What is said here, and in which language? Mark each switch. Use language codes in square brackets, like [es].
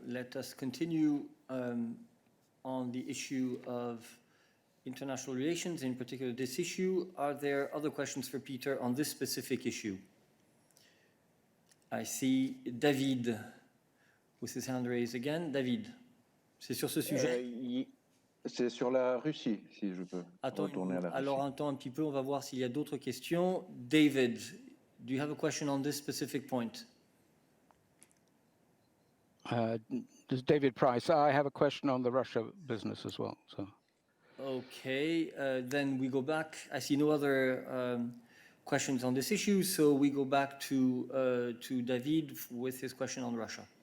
[en] Let us continue on the issue of international relations, in particular this issue. Are there other questions for Peter on this specific issue? I see David with his hand raised again. [fr] David, c'est sur ce sujet? C'est sur la Russie, si je peux retourner à la Russie. Alors attends un petit peu, on va voir s'il y a d'autres questions. [en] David, do you have a question on this specific point? This is David Price. I have a question on the Russia business as well. So. Okay, then we go back. I see no other questions on this issue, so we go back to David with his question on Russia.